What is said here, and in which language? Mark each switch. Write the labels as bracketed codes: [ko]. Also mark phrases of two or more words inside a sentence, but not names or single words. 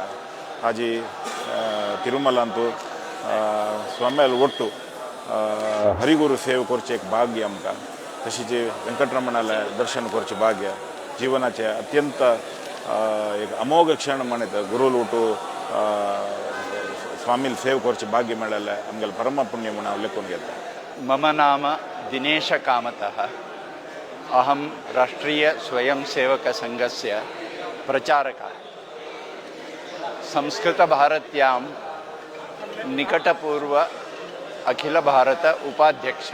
[kok] आजी तिरुमलांतू स्वाम्याल ಒಟ್ಟು हरिगुरु सेव करचे एक भाग्य आमकां. तशीच वेंकटरमणाले दर्शन करचे भाग्य जीवनाचे अत्यंत एक अमोघ क्षण म्हणत गुरुल ಒಟ್ಟು स्वामील सेव करचे भाग्य मेळ्ळेले आमगेले परम पुण्य म्हणून हांव लेखून घेता. [sa] मम नाम दिनेश कामतः. अहम राष्ट्रीय स्वयं सेवक संघस्य प्रचारकः. संस्कृत भारत्यां निकटपूर्व अखिल भारत उपाध्यक्ष.